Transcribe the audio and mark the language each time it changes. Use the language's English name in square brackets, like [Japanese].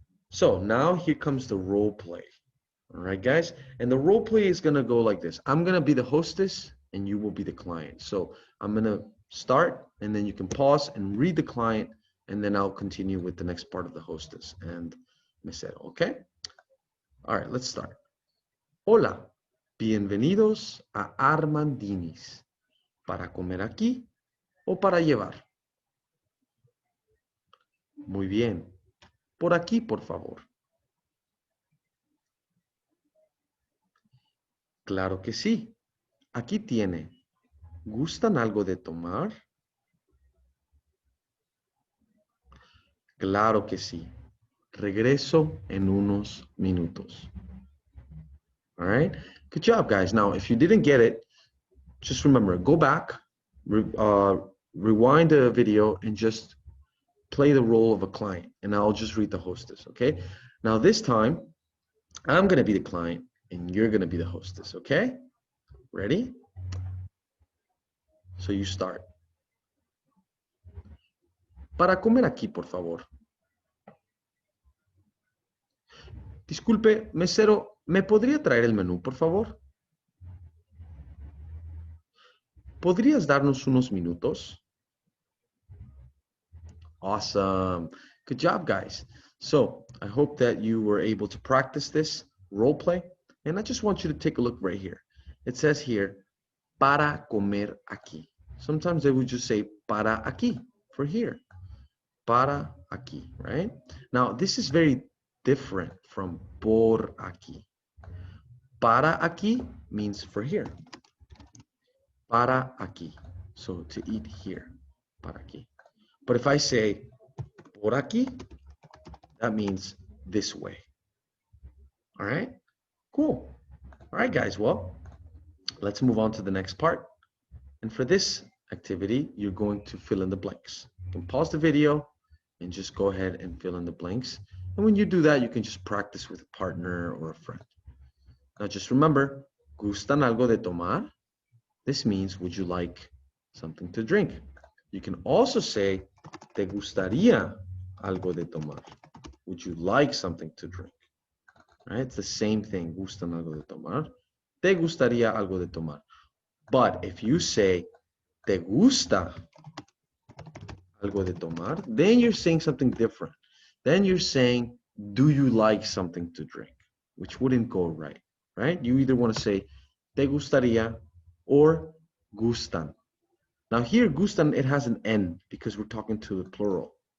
[English] So now here comes the role play. All right, guys? And the role play is going to go like this. I'm going to be the hostess and you will be the client. So I'm going to start and then you can pause and read the client and then I'll continue with the next part of the hostess and mesero, okay? All right, let's start. [Spanish] Hola, bienvenidos a Armandinis. ¿Para comer aquí o para llevar? Muy bien. Por aquí, por favor. Claro que sí. Aquí tiene. ¿Gustan algo de tomar? Claro que sí. Regreso en unos minutos. [English] All right? Good job, guys. Now, if you didn't get it, just remember, go back, rewind the video, and just play the role of a client. And I'll just read the hostess, okay? Now, this time, I'm going to be the client, and you're going to be the hostess, okay? Ready? So you start. [Spanish] Para comer aquí, por favor. Disculpe, mesero, ¿me podría traer el menú, por favor? ¿Podrías darnos unos minutos? [English] Awesome. Good job, guys. So I hope that you were able to practice this role play. And I just want you to take a look right here. It says here, [Spanish] para comer aquí. [English] Sometimes they would just say [Spanish] para aquí, [English] for here. [Spanish] Para aquí, [English] right? Now, this is very different from [Spanish] por aquí. Para aquí [English] means for here. [Spanish] Para aquí. [English] So to eat here. Para aquí. But if I say [Spanish] por aquí, [English] that means this way. All right? Cool. All right, guys. Well, let's move on to the next part. And for this activity, you're going to fill in the blanks. You can pause the video and just go ahead and fill in the blanks. And when you do that, you can just practice with a partner or a friend. Now, just remember, [Spanish] ¿gustan algo de tomar? [English] This means, would you like something to drink? You can also say, [Spanish] ¿te gustaría algo de tomar? [English] Would you like something to drink? Right? It's the same thing, [Spanish] ¿gustan algo de tomar? ¿Te gustaría algo de tomar? [English] But if you say, [Spanish] ¿te gusta algo de tomar? [English] Then you're saying something different. Then you're saying, do you like something to drink? Which wouldn't go right, right? You either want to say, [Spanish] ¿te gustaría [English] or gustan? Now here, gustan, it has an N because we're talking to the plural.